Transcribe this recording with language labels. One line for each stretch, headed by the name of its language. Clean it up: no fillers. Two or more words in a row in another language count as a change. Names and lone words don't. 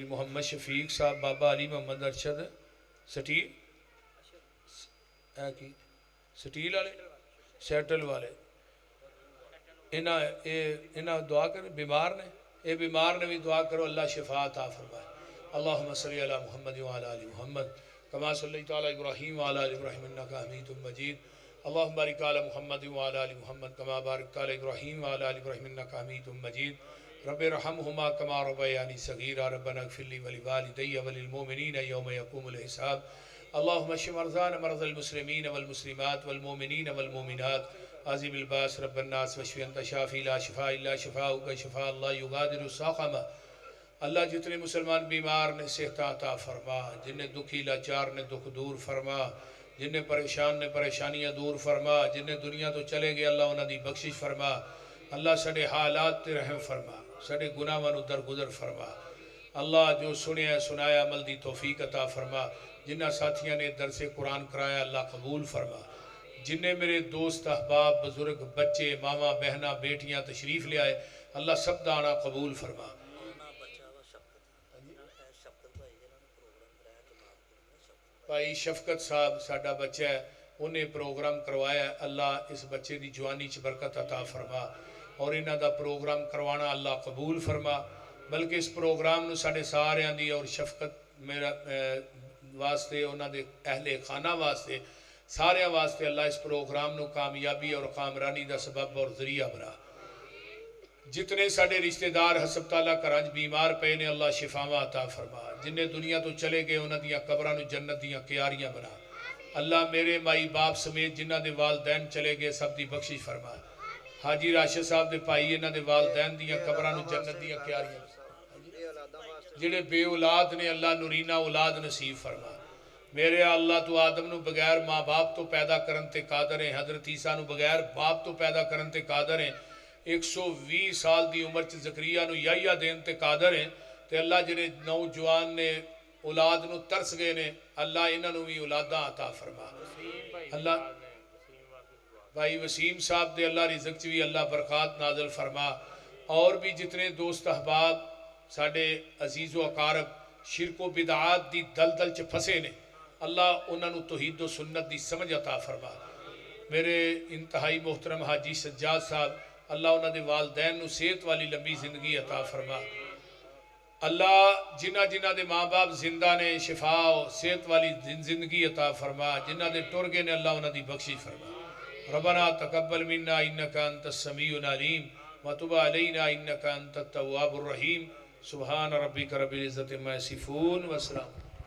Punjabi: محمد شفیق صاحب بابا علی محمد ارشد سٹیل سٹیل والے سیٹل والے انہاں دعا کریں بیمار نے، اے بیمار نے بھی دعا کرو
Urdu: اللہ شفا عطا فرمائے۔
Arabic: اللہم صلی علی محمد وعلی آل محمد کما صلیت علی ابراہیم وعلی آل ابراہیم انک حمید مجید۔ اللہم بارک علی محمد وعلی آل محمد کما بارکت علی ابراہیم وعلی آل ابراہیم انک حمید مجید۔ رب ارحمہما کما ربیانی صغیرا ربنا اغفر لی ولوالدی وللمؤمنین یوم یقوم الحساب۔ اللہم اشف مرضانا مرضى المسلمین والمسلمات والمؤمنین والمؤمنات عظیم الباس رب الناس واشف انت شافی لا شفاء الا شفاؤک شفاء لا یغادر سقما۔
Punjabi: اللہ جتنے مسلمان بیمار نے صحت عطا فرما، جنہیں دکھی لاچار نے دکھ دور فرما، جنہیں پریشان نے پریشانیاں دور فرما، جنہیں دنیا تو چلے گئے اللہ انہاں دی بخشش فرما۔ اللہ سڑے حالات تے رحم فرما، سڑے گناہاں نو درگزر فرما۔ اللہ جو سنیا سنایا عمل دی توفیق عطا فرما۔ جنہ ساتھیاں نے درس قرآن کرایا اللہ قبول فرما۔ جنہیں میرے دوست احباب بزرگ بچے ماما بہنہ بیٹیاں تشریف لے آئے اللہ سب دانا قبول فرما۔ بھائی شفقت صاحب ساڈا بچہ ہے، انہیں پروگرام کروایا ہے، اللہ اس بچے دی جوانی چ برکت عطا فرما اور انہاں دا پروگرام کروانا اللہ قبول فرما۔ بلکہ اس پروگرام نو ساڈے ساریاں دی اور شفقت میرا واسطے انہاں دے اہل خانہ واسطے ساریاں واسطے اللہ اس پروگرام نو کامیابی اور کامرانی دا سبب اور ذریعہ بنا۔ جتنے ساڈے رشتہ دار ہسپتالاں گھراں وچ بیمار پے نے اللہ شفاواں عطا فرما۔ جنہیں دنیا تو چلے گئے انہاں دیاں قبراں نو جنت دیاں کیاریاں بنا۔ اللہ میرے مائی باپ سمیت جنہاں دے والدین چلے گئے سب دی بخشش فرما۔ حاجی راشد صاحب دے بھائی انہاں دے والدین دیاں قبراں نو جنت دیاں کیاریاں بنا۔ جڑے بے اولاد نے اللہ نورینہ اولاد نصیب فرما۔ میرے اللہ تو آدم نو بغیر ماں باپ تو پیدا کرن تے قادر ہیں، حضرت عیسیٰ نو بغیر باپ تو پیدا کرن تے قادر ہیں، 120 سال دی عمر چ زکریا نو یحییٰ دین تے قادر ہیں۔ تے اللہ جڑے نوجوان نے اولاد نو ترس گئے نے اللہ انہاں نو بھی اولاداں عطا فرما۔ اللہ بھائی وسیم صاحب دے اللہ رزق چ بھی اللہ برکات نازل فرما۔ اور بھی جتنے دوست احباب ساڈے عزیز و اقارب شرک و بدعات دی دلدل چ پھسے نے اللہ انہاں نو توحید و سنت دی سمجھ عطا فرما۔ میرے انتہائی محترم حاجی سجاد صاحب اللہ انہاں دے والدین نو صحت والی لمبی زندگی عطا فرما۔ اللہ جنہ جنہ دے ماں باپ زندہ نے شفا و صحت والی زندگی عطا فرما۔ جنہ دے ٹر گئے نے اللہ انہاں دی بخشش فرما۔
Arabic: ربنا تقبل منا انک انت السمیع العلیم وتب علینا انک انت التواب الرحیم۔ سبحان ربک رب العزت عما یصفون وسلام۔